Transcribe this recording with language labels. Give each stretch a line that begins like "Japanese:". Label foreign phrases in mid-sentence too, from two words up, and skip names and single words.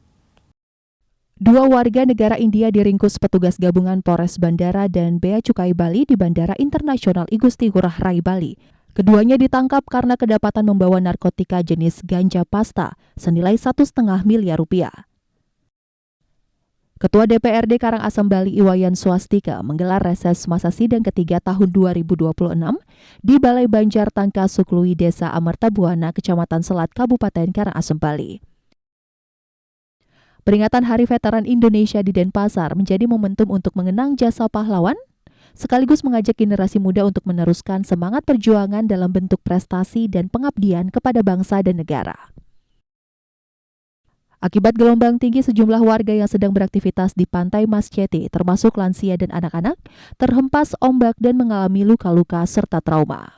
Indonesian: 2 warga negara India diringkus petugas gabungan Polres Bandara dan Bea Cukai Bali di Bandara Internasional I Gusti Ngurah Rai Bali. Keduanya ditangkap karena kedapatan membawa narkotika jenis ganja pasta senilai 1,5 miliar rupiah. Ketua DPRD Karangasem Bali Iwayan Swastika menggelar reses masa sidang ketiga tahun 2026 di Balai Banjar Tangka Suklui Desa Amartabuana, Kecamatan Selat, Kabupaten Karangasem Bali. Peringatan Hari Veteran Indonesia di Denpasar menjadi momentum untuk mengenang jasa pahlawan, sekaligus mengajak generasi muda untuk meneruskan semangat perjuangan dalam bentuk prestasi dan pengabdian kepada bangsa dan negara. Akibat gelombang tinggi, sejumlah warga yang sedang beraktivitas di Pantai Masjete, termasuk lansia dan anak-anak, terhempas ombak dan mengalami luka-luka serta trauma.